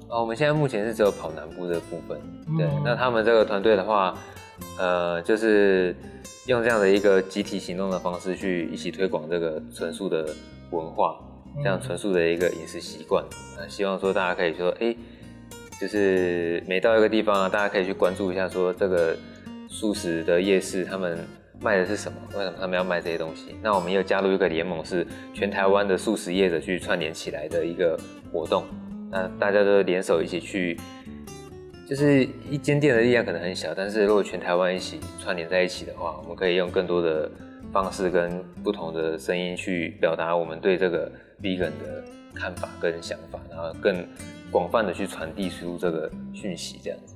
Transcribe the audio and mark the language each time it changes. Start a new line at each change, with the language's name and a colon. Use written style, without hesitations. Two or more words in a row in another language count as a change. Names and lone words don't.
Chinese: 我們現在目前是只有跑南部的部分。對，那他們這個團隊的話，就是用這樣的一個集體行動的方式去一起推廣這個純素的文化，這樣純素的一個飲食習慣。希望說大家可以說，就是每到一个地方啊，大家可以去关注一下，说这个素食的夜市他们卖的是什么？为什么他们要卖这些东西？那我们又加入一个联盟，是全台湾的素食业者去串联起来的一个活动。那大家都联手一起去，就是一间店的力量可能很小，但是如果全台湾一起串联在一起的话，我们可以用更多的方式跟不同的声音去表达我们对这个 vegan 的看法跟想法，然后更广泛的去传递出这个讯息，这样子。